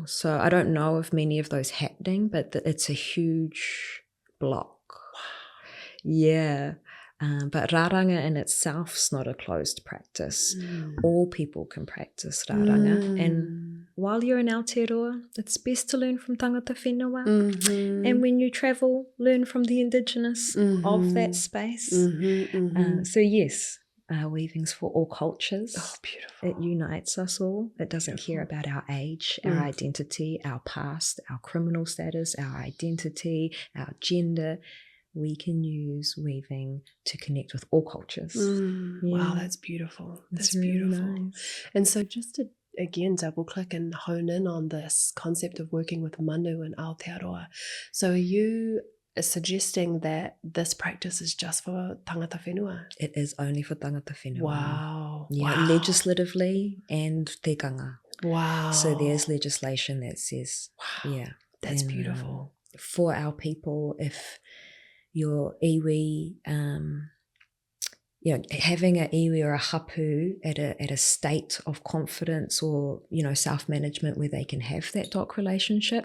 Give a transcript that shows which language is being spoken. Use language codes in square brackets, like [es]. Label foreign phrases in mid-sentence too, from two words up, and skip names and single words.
[en] So I don't know of many of those happening, but it's a huge block. Wow. Yeah. But Raranga in itself is not a closed practice. All people can practice Raranga. And while you're in Aotearoa, it's best to learn from [mi] tangata whenua. [en] And when you travel, learn from the indigenous of that space. So yes, weaving's for all cultures. Oh, beautiful. It unites us all. It doesn't care about our age, our identity, our past, our criminal status, our identity, our gender. We can use weaving to connect with all cultures. Wow, that's beautiful. That's really beautiful. Nice. And so just to, again, double click and hone in on this concept of working with manu and Aotearoa. So are you suggesting that this practice is just for [mi] tangata whenua? [en] It is only for [mi] tangata whenua. [en] Wow. Yeah, wow. Legislatively and tikanga. Wow. So there's legislation that says, yeah. That's beautiful. For our people, if your iwi, having an iwi or a hapu at a state of confidence or, self-management where they can have that DOC relationship.